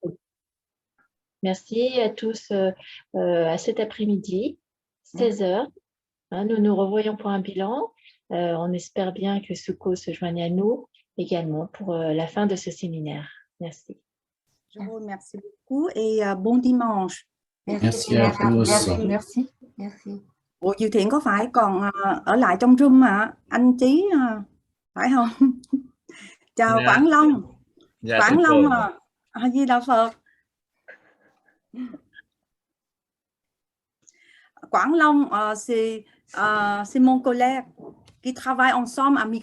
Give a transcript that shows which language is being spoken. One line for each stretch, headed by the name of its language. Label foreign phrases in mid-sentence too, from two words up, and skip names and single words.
French: Merci à tous à cet après-midi, 16h. Nous nous revoyons pour un bilan. On espère bien que Suko se joigne à nous également pour la fin de ce séminaire. Merci. Je vous remercie beaucoup et bon dimanche. Merci à tous. Merci. Merci.
Vietnamese: Ủa, Diệu Thiện có phải còn ở lại trong room mà anh Trí phải không? Chào Quảng Long. Quảng Long A Di Đà Phật. Quảng Long,
French: c'est mon collègue qui travaille ensemble à